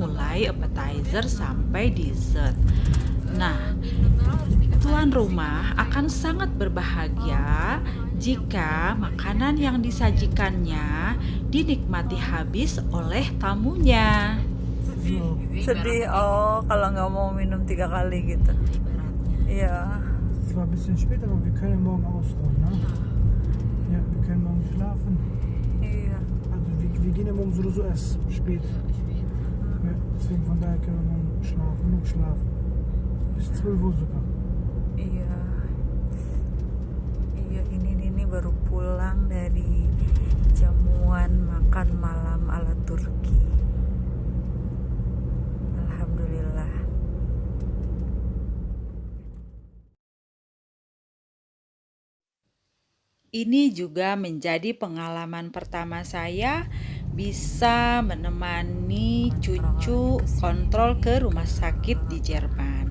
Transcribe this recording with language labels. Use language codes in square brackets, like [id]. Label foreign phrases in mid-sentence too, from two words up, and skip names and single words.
[id] mulai appetizer sampai dessert. Nah, tuan rumah akan sangat berbahagia jika makanan yang disajikannya dinikmati habis oleh tamunya. Sedih kalau nggak mau minum 3 kali gitu. Iya. [de] Es war ein bisschen spät, aber wir können morgen ausruhen. Ne? Ja, wir können morgen schlafen. [id] Iya. [de] Also wir gehen ja morgen sowieso erst spät. Ja, deswegen von daher können wir morgen schlafen, genug schlafen. Bis 12 Uhr sogar. [id] Iya. Iya, ini baru pulang dari jamuan makan malam ala Turki. Alhamdulillah. Ini juga menjadi pengalaman pertama saya bisa menemani cucu kontrol ke rumah sakit di Jerman.